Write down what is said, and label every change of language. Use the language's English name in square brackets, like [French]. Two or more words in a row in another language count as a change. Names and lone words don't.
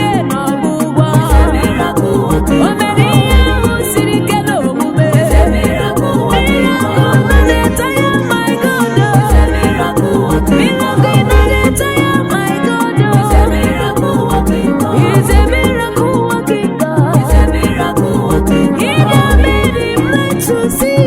[Igbo] n'ọgwụgwọ. [English] He's a miracle working [Igbo] O mere ihe ahụ siri ike n'omume. [English] He's a miracle working Miracle na-etaya my God. He's a miracle working Miracle na-etaya my God. He's a miracle working He's a miracle working God. He's a miracle working He that made him blind to see.